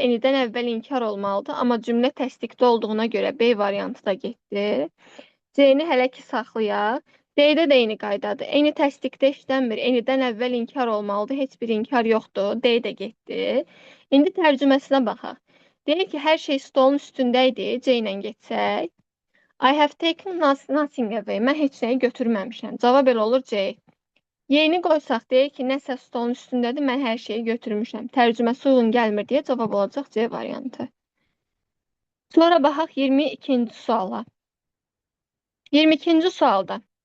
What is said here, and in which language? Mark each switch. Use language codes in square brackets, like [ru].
[az] Anydən əvvəl inkar olmalıdır, amma cümlə təsdiqdə olduğuna görə B variantı da getdi. C-ni hələ ki saxlayaq. D-də də eyni qaydadır. Eyni təsdiqdə işlənmir. Eynidən əvvəl inkar olmalıdır. Heç bir inkar yoxdur. D də getdi. İndi tərcüməsinə baxaq. Deyək ki, hər şey stolun üstündə idi. C ilə getsək. [en] I have taken nothing away. [az] Mən heç nəyi götürməmişəm. Cavab elə olur C. Y-ni qoysaq, deyək ki, nəsə stolun üstündədir. Mən hər şeyi götürmüşəm. Tərcüməsi uyğun gəlmir deyə cavab olacaq C variantı. Sonra baxaq 22-ci suala. 22-ci sualda.